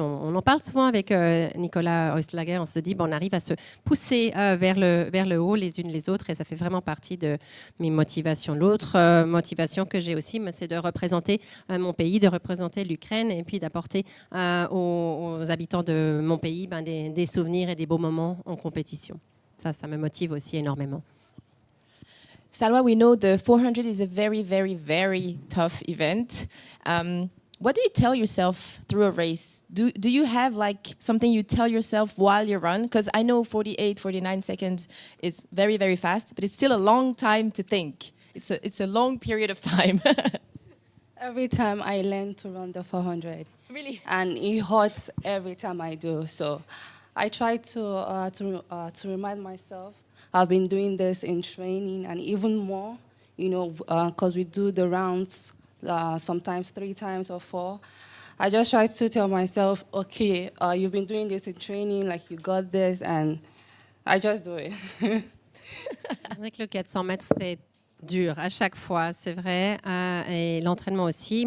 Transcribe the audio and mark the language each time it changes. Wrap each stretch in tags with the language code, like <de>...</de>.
<fr>On en parle souvent avec Nicolas Oistlager, on se dit on arrive à se pousser vers le haut les unes les autres et ça fait vraiment partie de mes motivations. L'autre motivation que j'ai aussi, c'est de représenter mon pays, de représenter l'Ukraine et puis d'apporter aux habitants de mon pays des souvenirs et des beaux moments en compétition. Ça me motive aussi énormément.</fr> <en>Salwa, we know the 400 is a very, very, very tough event. What do you tell yourself through a race? Do you have like something you tell yourself while you run? Because I know 48, 49 seconds is very, very fast, but it's still a long time to think. It's a long period of time. Every time I learn to run the 400. Really? And it hurts every time I do. So I try to remind myself I've been doing this in training and even more, because we do the rounds sometimes 3 times or 4. I just try to tell myself, okay, you've been doing this in training, like you got this, and I just do it.</en> <fr>C'est vrai que le 400 mètres, c'est dur à chaque fois, c'est vrai, et l'entraînement aussi.</fr>